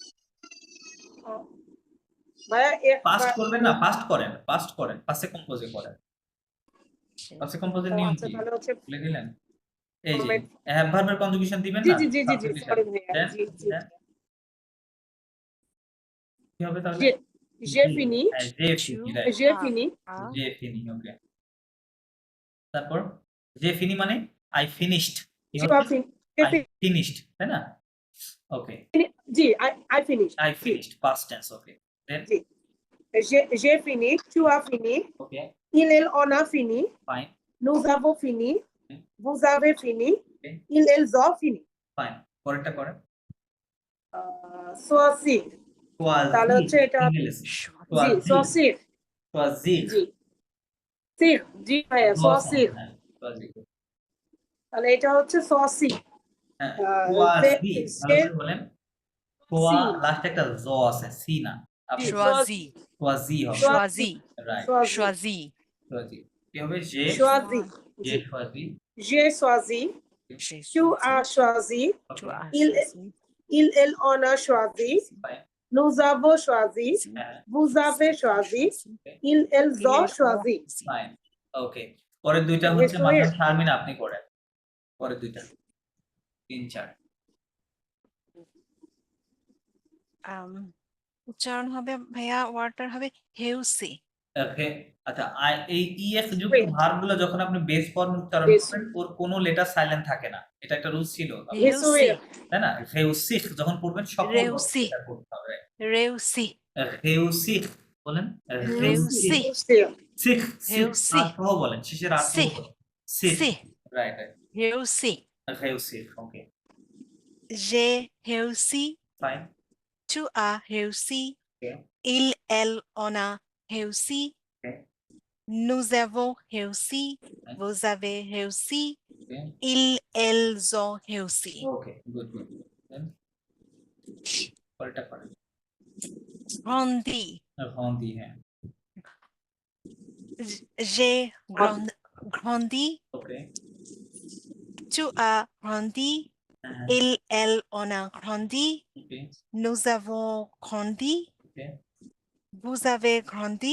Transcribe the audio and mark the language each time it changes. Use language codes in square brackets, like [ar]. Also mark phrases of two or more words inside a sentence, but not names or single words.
[bn] ভাইয়া এক পাস্ট করবেন না, পাস্ট করেন, পাস্টে কম্পোজে করেন। পাস্টে কম্পোজের নিয়ম কি বলে দিলেন? এই যে হ্যাভ ভার্বের কনজুগেশন দিবেন না? জি জি জি জি সরি ভাইয়া, জি জি কি হবে তাহলে? [fr] j'ai fini, j'ai fini, [bn] ওকে। তারপর যে ফিনি মানে [en] I finished, I [bn] ফিনিশড, তাই না? ওকে, [en] জি I finished, I finished, past tense. Okay, then [fr] j'ai fini, tu as fini, [en] okay, [fr] on a fini, [en] fine, [fr] nous avons fini, vous avez fini, [en] okay, [fr] elles ont fini, [en] fine. [bn] পরেরটা করেন। choisir, তাহলে হচ্ছে এটা জি choisir, জি জি ভাইয়া choisir, তাহলে এটা হচ্ছে choisir। বলেন কোয়া, লাস্টে একটা জ আছে, সি না, আপনি [fr] choisi [bn] choisi হবে, [fr] choisi [bn] রাইট, [fr] choisi [bn] কি হবে? [fr] j'ai choisi, j'ai choisi, tu as choisi, il elle on a choisi, nous avons choisi, [bn] হ্যাঁ [fr] vous avez choisi, ils, elles ont choisi. [bn] ফাইন ওকে পরের দুইটা হচ্ছে [en] Yes, [bn] মাদাম [en] yes. [bn] শারমিন আপনি করেন পরের দুইটা 3-4 উচ্চারণ হবে ভাইয়া, ওয়ার্ডটার হবে হেউসি। ওকে আচ্ছা এই ইএস যুক্ত Wait. ভার্বগুলো যখন আপনি [en] base form [bn] উচ্চারণ [en] Base [bn] করবেন ওর কোনো লেটার সাইলেন্ট থাকে না, এটা একটা রুলস ছিল হেউসি, তাই না? হেউসিক যখন পড়বেন সকল রেউসি। এটা করতে হবে। রেউসি, হেউসিক বলেন রেউসি, [en] Still. [bn] সিক হেউসি। সহ বলেন শেষের আর সি, সিক সি, রাইট হেউসি। হেউসিক ওকে [fr] J'ai réussi, [bn] ফাইন [fr] tu as réussi, [bn] ওকে [fr] il, elle, on a réussi, [bn] ওকে [fr] nous avons réussi, vous avez réussi, [bn] ওকে [fr] ils, elles ont réussi. [bn] ওকে গুড গুড পরেরটা করেন [fr] Grandi, [bn] রন্দি হ্যাঁ [fr] j'ai grandi, [bn] ওকে [fr] tu as grandi, [bn] হ্যাঁ [fr] il, elle, on a grandi, [bn] ওকে [fr] nous avons grandi, [bn] ওকে [fr] vous avez grandi,